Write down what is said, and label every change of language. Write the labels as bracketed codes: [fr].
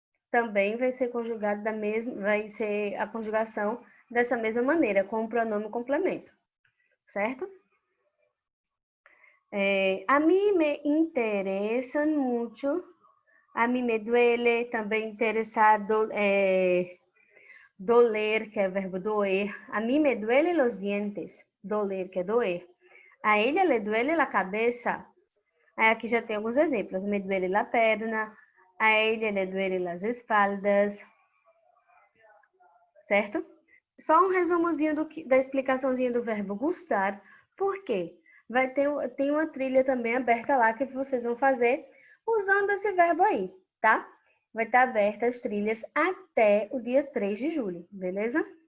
[pt] Também vai ser conjugado vai ser a conjugação dessa mesma maneira, com o pronome complemento. Certo? A mim me interessam muito. A mim [es] me duele, [pt] também interessado, doler, que é o verbo doer. A mim [es] me duele los dientes, [pt] doler, que é doer. [es] A ella le duele la cabeza. [pt] Aí aqui já tem alguns exemplos. [es] Me duele la perna, a ella le duele las espaldas. [pt] Certo? Só um resumozinho da explicaçãozinha do verbo gustar. Por quê? Tem uma trilha também aberta lá que vocês vão fazer usando esse verbo aí, tá? Vai estar aberta as trilhas até o dia 3 de julho, beleza?